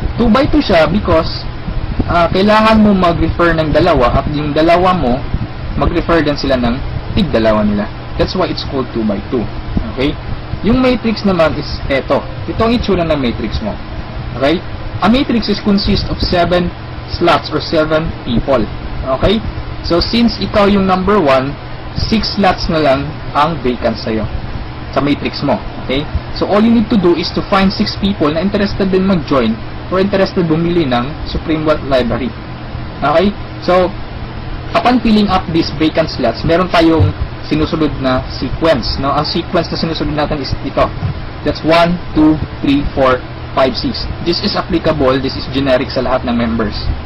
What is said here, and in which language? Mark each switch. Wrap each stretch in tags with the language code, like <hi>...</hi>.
<tl>2x2 siya because kailangan mo mag-refer ng dalawa at yung dalawa mo, mag-refer din sila ng tig-dalawa nila.</tl> <en>That's why it's called 2x2. Okay?</en> <tl>Yung matrix naman is eto. Ito ang itsura ng matrix mo. Okay?</tl> <en>A matrix is consist of 7 slots or 7 people. Okay?</en> <tl>So, since ikaw yung number 1, 6 slots na lang ang vacant sa'yo sa matrix mo. Okay?</tl> <en>So, all you need to do is to find 6 people na interested din mag-join or interested</en> <tl>bumili ng</tl> <en>Supreme Wealth Library. Okay? So, upon filling up these vacant slots,</en> <tl>meron tayong sinusunod na sequence.</tl> <en>No?</en> <tl>Ang sequence na sinusunod natin is ito.</tl> <en>That's 1, 2, 3, 4, 5, 6. This is applicable, this is generic</en> <tl>sa lahat ng members.</tl>